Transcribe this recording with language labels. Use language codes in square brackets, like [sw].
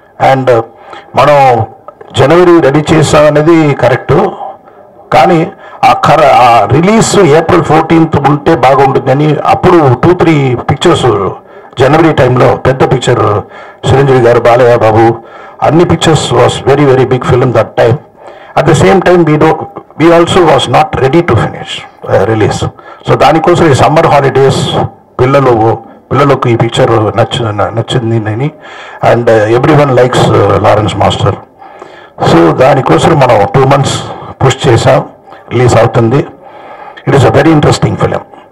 [te] And మనం జనవరి ready చేసాం అనేది కరెక్టు, కానీ ఆ రిలీజ్ April 14th ఉంటే బాగుంటుందని అప్పుడు 2-3 పిక్చర్స్ జనవరి టైంలో పెద్ద పిక్చర్ చిరంజీవి గారు, బాలయ్య బాబు, అన్ని pictures [en] Was very very big film that time. At the same time we also was not ready to finish release. [te] So దానికోసం ఈ సమ్మర్ హాలిడేస్ పిల్లలకు ఈ పిక్చర్ నచ్చింది అని. [en] And every one likes Lawrence master. [te] So దానికోసం మనం 2 months push చేసాం, release అవుతుంది. [en] It is a very interesting film.